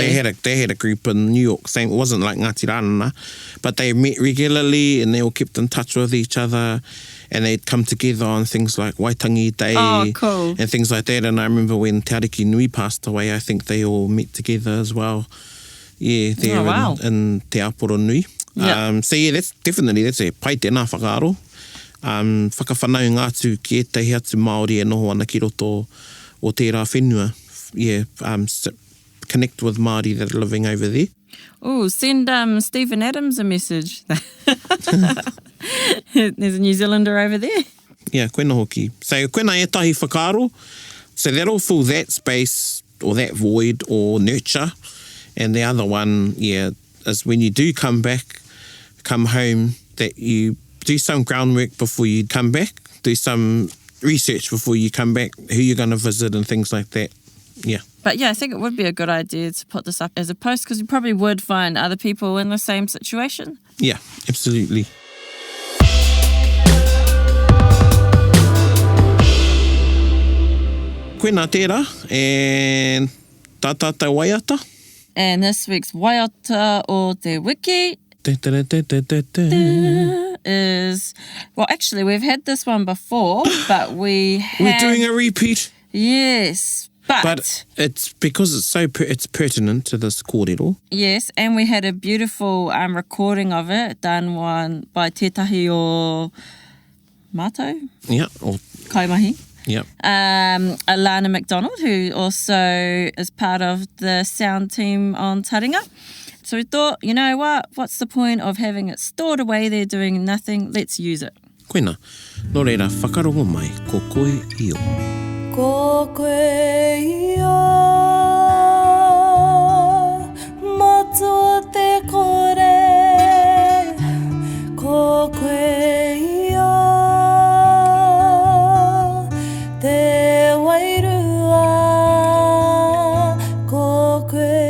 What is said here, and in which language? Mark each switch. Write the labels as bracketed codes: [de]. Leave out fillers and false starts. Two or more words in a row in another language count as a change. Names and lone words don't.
[en] They had a group in New York. Same, it wasn't like Ngāti Rānana, but they met regularly and they all kept in touch with each other and they'd come together on things like Waitangi Day and things like that. And I remember when Te Ariki Nui passed away, I think they all met together as well. Yeah, there in Te Aporo Nui. Yeah. So yeah, that's a [mi] pai tēnā whakaaro. Whakawhanau ngātu ki etahi atu Māori e noho ana ki roto o tērā whenua. [en] Yeah, connect with Māori that are living over there. Oh, send Stephen Adams a message. There's a New Zealander over there. Yeah, [mi] koena hoki. So koena e tahi whakaaro. [en] So that'll fill that space or that void or nurture. And the other one, is when you do come home, that you do some groundwork before you come back, do some research before you come back, who you're going to visit and things like that. Yeah. But I think it would be a good idea to put this up as a post because you probably would find other people in the same situation. Yeah, absolutely. [mi] Koena tērā, and tātātai waiata. [en] And this week's [mi] waiata o te wiki [en] is... Well, actually, we've had this one before, but we're doing a repeat. Yes, but it's because it's pertinent to this kōrero. Yes, and we had a beautiful recording of it done by [mi] tētahi o mātou. [en] Yeah, or Kaimahi. Yeah. Alana McDonald, who also is part of the sound team on Taringa. So we thought, you know what? What's the point of having it stored away there doing nothing? Let's use it. [mi] Koena, nō reira, whakarongo mai, ko koe io. Ko koe io, matua te kore, ko koe io, te wairua, ko koe